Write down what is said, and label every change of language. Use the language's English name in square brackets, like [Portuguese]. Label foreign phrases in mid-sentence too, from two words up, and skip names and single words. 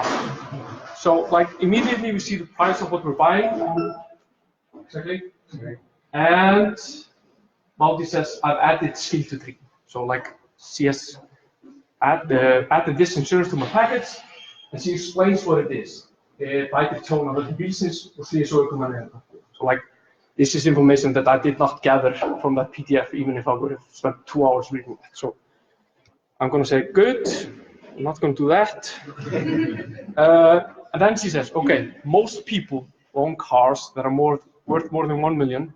[English] So, like, immediately we see the price of what we're buying. Exactly. And Maldi says, I've added skiltutrygging. So, like, she has added this insurance to my package, and she explains what it is. [Icelandic] Bætir tjón af öllum bílsins og slysaukumann. [English] So, like, this is information that I did not gather from that PDF, even if I would have spent 2 hours reading it. So, I'm going to say, good. I'm not going to do that. And then she says, okay, most people own cars that are worth more than 1 million.